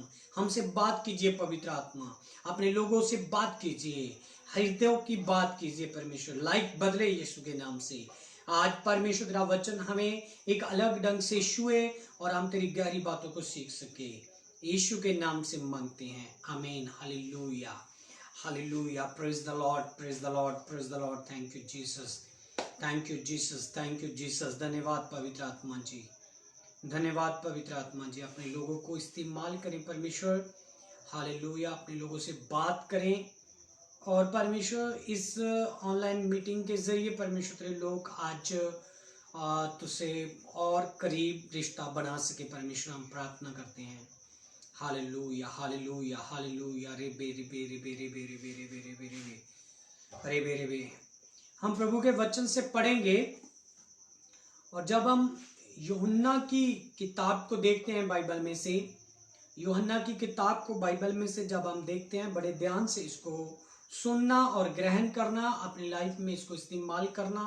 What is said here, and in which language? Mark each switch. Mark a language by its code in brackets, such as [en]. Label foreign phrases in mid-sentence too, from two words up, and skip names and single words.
[hi] हमसे बात कीजिए पवित्र आत्मा, अपने लोगों से बात कीजिए, हृदयों की बात कीजिए परमेश्वर, लाइफ बदले यीशु के नाम से। आज परमेश्वर तेरा वचन हमें एक अलग ढंग से छुए और हम तेरी गहरी बातों को सीख सके, यीशु के नाम से मांगते हैं, आमीन। हालेलुया, हालेलुया। [en] Praise the Lord, praise the Lord, praise the Lord. Thank you Jesus, thank you Jesus, thank you Jesus. [hi] धन्यवाद पवित्र आत्मा जी, धन्यवाद पवित्र आत्मा जी, अपने लोगों को इस्तेमाल करें परमेश्वर। हालेलुया, अपने लोगों से बात करें और परमेश्वर इस [en] online meeting [hi] के जरिए परमेश्वर तेरे लोग आज तुझसे और करीब रिश्ता बना सके परमेश्वर, हम प्रार्थना करते हैं। हालेलुया हालेलुया हालेलुया, रे बे रे बे रे बे रे बे रे बे रे बे रे बे रे बे रे बे रे बे। हम प्रभु के वचन से पढ़ेंगे और जब हम यूहन्ना की किताब को देखते हैं बाइबल में से, यूहन्ना की किताब को बाइबल में से जब हम देखते हैं, बड़े ध्यान से इसको सुनना और ग्रहण करना, अपनी लाइफ में इसको इस्तेमाल करना।